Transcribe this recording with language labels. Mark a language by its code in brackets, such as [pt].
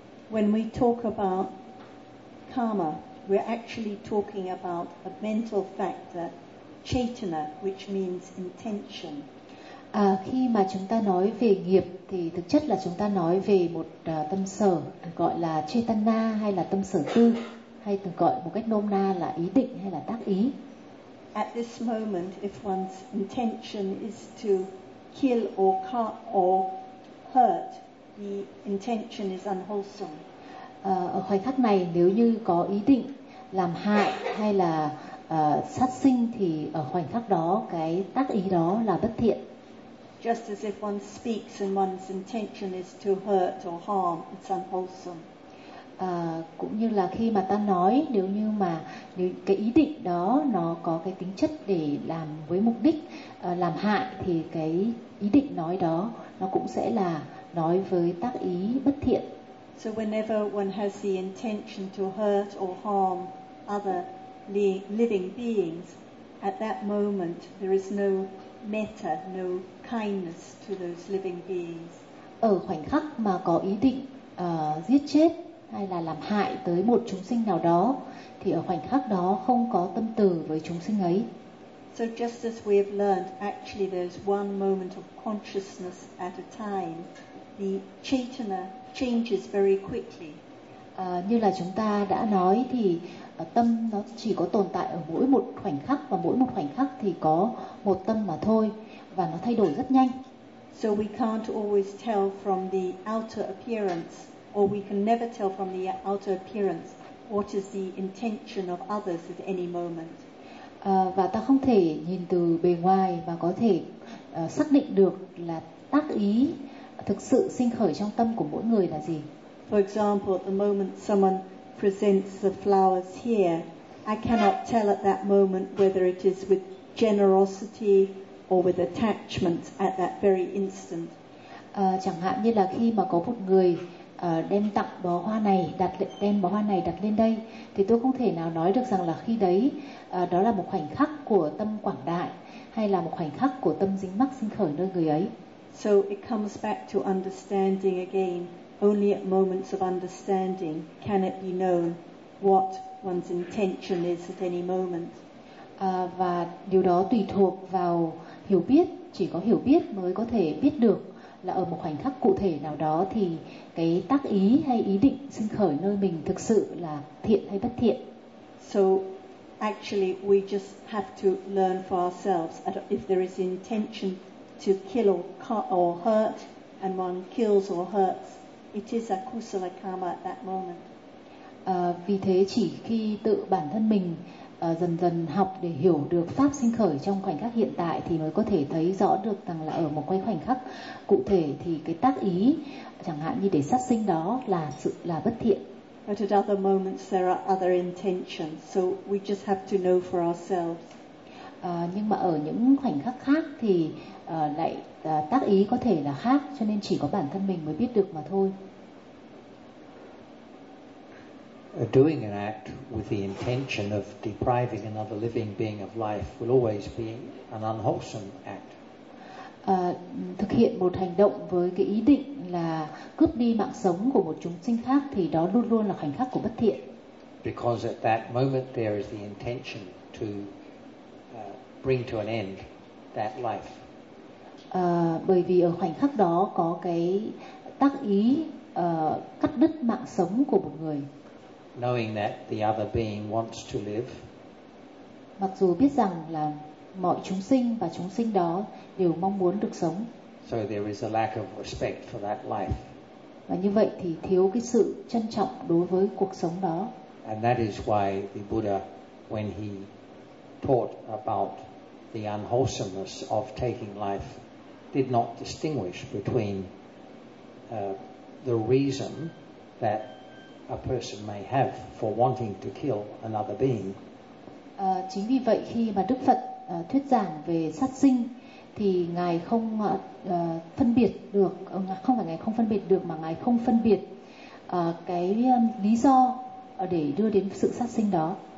[en] When we talk about karma, we're actually talking about a mental factor, chetana, which means intention. [vi] Khi mà chúng ta nói về nghiệp thì thực chất là chúng ta nói về một tâm sở gọi là chetana hay là tâm sở tư, hay thường gọi một cách nôm na là ý định hay là tác ý. [en] At this moment, if one's intention is to kill or cut or hurt, the intention is unwholesome. [vi] Ở khoảnh khắc này, nếu như có ý định làm hại hay là sát sinh thì ở khoảnh khắc đó cái tác ý đó là bất thiện. [en] Just as if one speaks and one's intention is to hurt or harm, it's unwholesome. [vi] Cũng như là khi mà ta nói, nếu như mà cái ý định đó nó có cái tính chất để làm với mục đích làm hại thì cái ý định nói đó nó cũng sẽ là nói với tác ý bất thiện. [en] So whenever one has the intention to hurt or harm other living beings, at that moment there is no metta, no kindness to those living beings. [vi] Ở khoảnh khắc mà có ý định giết chết hay là làm hại tới một chúng sinh nào đó thì ở khoảnh khắc đó không có tâm từ với chúng sinh ấy. [en] So just as we have learned, actually there's one moment of consciousness at a time. The chetana changes very quickly. [vi] Như là chúng ta đã nói thì tâm nó chỉ có tồn tại ở mỗi một khoảnh khắc, và mỗi một khoảnh khắc thì có một tâm mà thôi, và nó thay đổi rất nhanh. [en] So we can't always tell from the outer appearance, or we can never tell from the outer appearance what is the intention of others at any moment. [vi] Và ta không thể nhìn từ bề ngoài mà có thể xác định được là tác ý thực sự sinh khởi trong tâm của mỗi người là gì. [en] For example, at the moment someone presents the flowers here, I cannot tell at that moment whether it is with generosity or with attachment at that very instant. [vi] Chẳng hạn như là khi mà có một người đem tặng bó hoa này, đem bó hoa này đặt lên đây, thì tôi không thể nào nói được rằng là khi đấy đó là một khoảnh khắc của tâm quảng đại hay là một khoảnh khắc của tâm dính mắc sinh khởi nơi người ấy. [en] So it comes back to understanding again. Only at moments of understanding can it be known what one's intention is at any moment. [vi] Và điều đó tùy thuộc vào hiểu biết, chỉ có hiểu biết mới có thể biết được là ở một khoảnh khắc cụ thể nào đó thì cái tác ý hay ý định sinh khởi nơi mình thực sự là thiện hay bất thiện. [en] So actually we just have to learn for ourselves, if there is intention to kill or cut or hurt, and one kills or hurts, it is a kusala karma at that moment. [vi] Vì thế chỉ khi tự bản thân mình dần dần học để hiểu được pháp sinh khởi trong khoảnh khắc hiện tại thì mới có thể thấy rõ được rằng là ở một cái khoảnh khắc cụ thể thì cái tác ý chẳng hạn như để sát sinh đó là sự là bất thiện. [en] But at other moments there are other intentions, so we just have to know for ourselves. [vi] Nhưng mà ở những khoảnh khắc khác thì lại tác ý có thể là khác, cho nên chỉ có bản thân mình mới biết được mà thôi. [en] Doing an act with the intention of depriving another living being of life will always be an unwholesome act. [vi] Thực hiện một hành động với cái ý định là cướp đi mạng sống của một chúng sinh khác thì đó luôn luôn là khoảnh khắc của bất thiện. [en] Because at that moment there is the intention to bring to an end that life. [vi] Bởi vì ở khoảnh khắc đó có cái tác ý cắt đứt mạng sống của một người. [en] Knowing that the other being wants to live. [vi] Mặc dù biết rằng là mọi chúng sinh và chúng sinh đó đều mong muốn được sống. [en] So there is a lack of respect for that life. [vi] Và như vậy thì thiếu cái sự trân trọng đối với cuộc sống đó. [en] And that is why the Buddha, when he taught about the unwholesomeness of taking life, did not distinguish between the reason that a person may have for wanting to kill another being. [vi] Chính vì vậy khi mà Đức Phật thuyết giảng về sát sinh thì ngài không phân biệt được, không phải ngài không phân biệt được mà ngài không phân biệt cái lý do để đưa đến sự sát sinh đó.